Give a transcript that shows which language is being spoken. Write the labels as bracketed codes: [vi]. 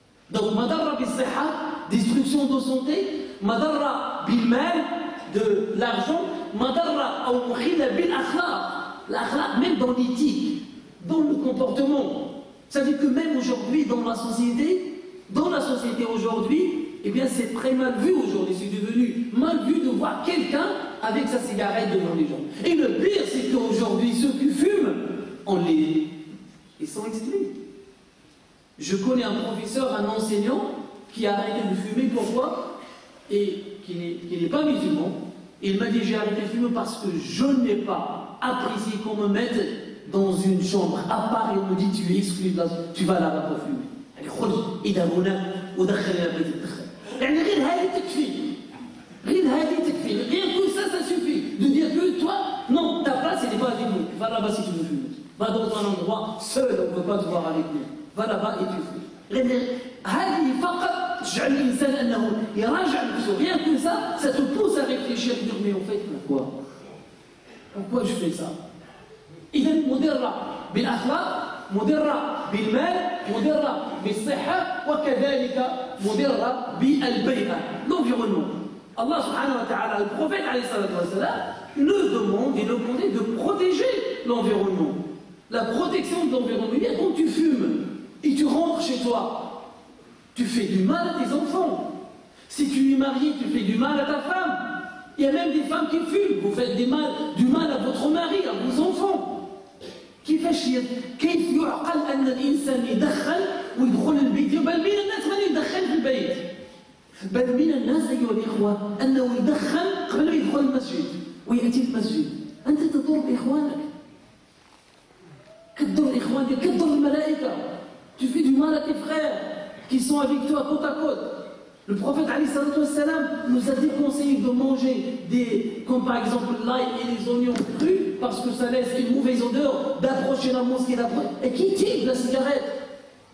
[fr] Donc [ar] مضرة بالصحة, [fr] destruction de santé, [ar] مضرة بالمال, [fr] de l'argent, [ar] مضرة أو مخلة بالأخلاق. [fr] L'akhlaq, même dans l'éthique, dans le comportement. Ça veut dire que même aujourd'hui, dans la société aujourd'hui, eh bien c'est très mal vu aujourd'hui, c'est devenu mal vu de voir quelqu'un avec sa cigarette devant les gens. Et le pire, c'est qu'aujourd'hui, ceux qui fument, ils sont exclus. Je connais un professeur, un enseignant, qui a arrêté de fumer, pourquoi? Et qui n'est pas musulman. Il m'a dit, j'ai arrêté de fumer parce que je n'ai pas apprécié qu'on me mette dans une chambre à part et on me dit tu es exclu de la... tu vas là-bas pour fumer. [ar] يعني خذ إذا هنا ودخل إلى بيت الدخان. يعني غير هذه تكفي. غير هذه تكفي. [fr] Rien que ça suffit de dire que toi, non, ta place elle n'est pas avec nous. Va là-bas si tu veux fumer. Va dans un endroit seul, on ne peut pas te voir avec nous. Va là-bas et tu fumes. [ar] هذه فقط تشجع الإنسان أنه يراجع نفسه. [fr] Rien que ça te pousse à réfléchir, à dire mais en fait pourquoi je fais ça. [ar] إذا مضرة بالأخلاق، مضرة بالمال، مضرة بالصحة، وكذلك مضرة بالبيئة، l'environnement. [fr] Allah subhanahu wa ta'ala, le prophète alayhi salatu wa salam, nous demande et nous demande de protéger l'environnement. La protection de l'environnement, bien quand tu fumes et tu rentres chez toi, tu fais du mal à tes enfants. Si tu es marié, tu fais du mal à ta femme. Il y a même des femmes qui fument, vous faites du mal à votre mari, à vos enfants. [ar] كيف يعقل أن الإنسان يدخن ويدخل البيت؟ بل من الناس من يدخن في البيت، بل من الناس أيها الإخوة أنه يدخن قبل ما يدخل المسجد ويأتي المسجد. أنت تضر إخوانك، كتضر إخوانك، كتضر الملائكة. [fr] Tu fais du mal à tes frères qui sont avec toi côte à côte. Le prophète alayhi salatu wa salam nous a déconseillé de manger comme par exemple l'ail et les oignons crus parce que ça laisse une mauvaise odeur, d'approcher la mosquée, et qui tire la cigarette.